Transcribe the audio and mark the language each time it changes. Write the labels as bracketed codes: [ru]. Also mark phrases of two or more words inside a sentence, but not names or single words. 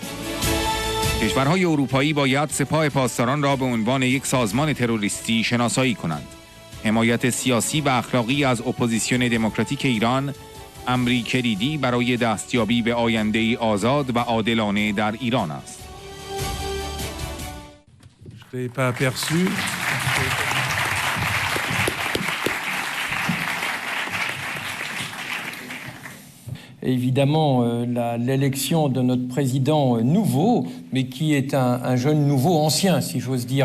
[fa] کشورهای اروپایی باید سپاه پاسداران را به عنوان یک سازمان تروریستی شناسایی کنند. حمایت سیاسی و اخلاقی از اپوزیسیون دموکراتیک ایران امری کلیدی برای دستیابی به آینده‌ای آزاد و عادلانه در ایران است. [fr] Évidemment, l'élection de notre président nouveau, mais qui est un jeune nouveau ancien, si j'ose dire.